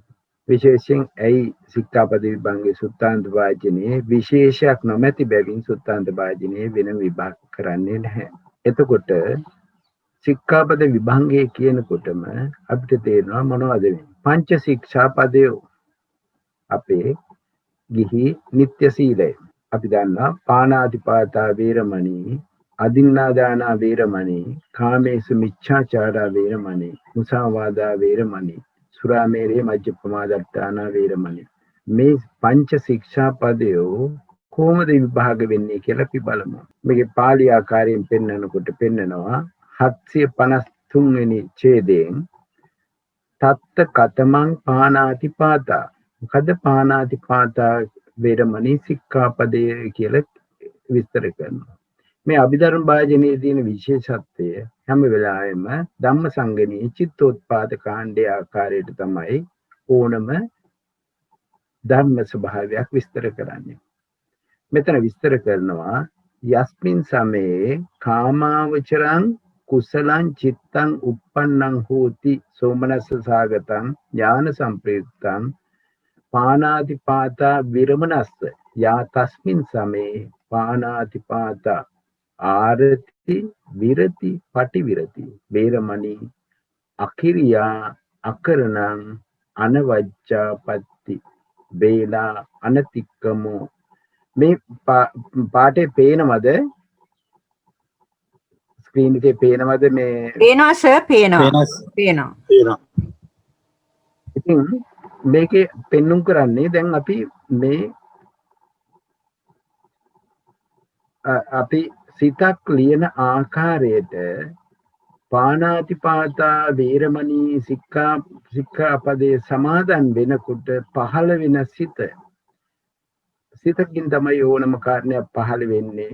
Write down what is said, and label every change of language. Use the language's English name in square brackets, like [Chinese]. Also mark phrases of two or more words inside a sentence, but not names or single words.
[Sinhala] විශේෂයෙන් ඇයි සික්ඛාපද විභංගයේ සුත්තාන්ත වාජනීය විශේෂයක් නොමැති බැවින් සුත්තාන්ත වාජනීය වෙන විභාග කරන්නේ නැහැ. එතකොට සික්ඛාපද විභංගයේ කියනකොටම අපිට තේරෙනවා මොනවද වෙන්නේ? පංච ශික්ෂාපදය අපේ ගිහි නිත්‍ය සීලය. අපි දන්නා [Pali] පාණාතිපාතා වේරමණී, අදින්නාදානා වේරමණී, කාමේසු මිච්ඡාචාරා වේරමණී, මුසාවාදා වේරමණී, සුරාමේරේ මජ්ජපමා දට්ඨානා වේරමණී. [Sinhala] මේ පංච ශික්ෂාපදය කොහොමද විභාග වෙන්නේ කියලා අපි බලමු. මේකේ පාළි ආකාරයෙන් පෙන්වනකොට පෙන්නනවා 753 වෙනි ඡේදයෙන් [Pali] තත්ත කතමං පාණාතිපාතා. [Sinhala] මොකද [Pali] පාණාතිපාතා වේරමණී [Sinhala] සික්ඛාපදය කියලා විස්තර කරනවා. මේ අභිධර්ම වාජනයේ තියෙන විශේෂත්වය හැම වෙලාවෙම ධම්මසංගමී චිත්තෝත්පාද කාණ්ඩයේ ආකාරයට තමයි ඕනම ධර්ම ස්වභාවයක් විස්තර කරන්නේ. මෙතන විස්තර කරනවා [Pali] යස්මින් සමේ කාමාවචරං කුසලං චිත්තං uppannං හෝති සෝමනස්ස සාගතං ඥාන සම්ප්‍රයුක්තං පාණාතිපාතා විරමණස්ස යා තස්මින් සමේ පාණාතිපාතා ආරති විරති පටිවිරති වේරමණී අකිරියා අකරණං අනවජ්ජාපත්ති වේලා අනතික්කමෝ. [Sinhala] මේ පාඩේ පේනවද? ස්ක්‍රීන් එකේ පේනවද? මේ පේනවා සර්, පේනවා. ඉතින් මේකේ පෙන්눔 කරන්නේ දැන් අපි මේ අපි සිතක් ලියන ආකාරයට [Pali] පාණාතිපාතා වේරමණී [Sinhala] සික්ඛාපදේ සමාදන් වෙනකොට පහළ වෙන සිතකින් තමයි ඕනම කාරණයක් පහළ වෙන්නේ.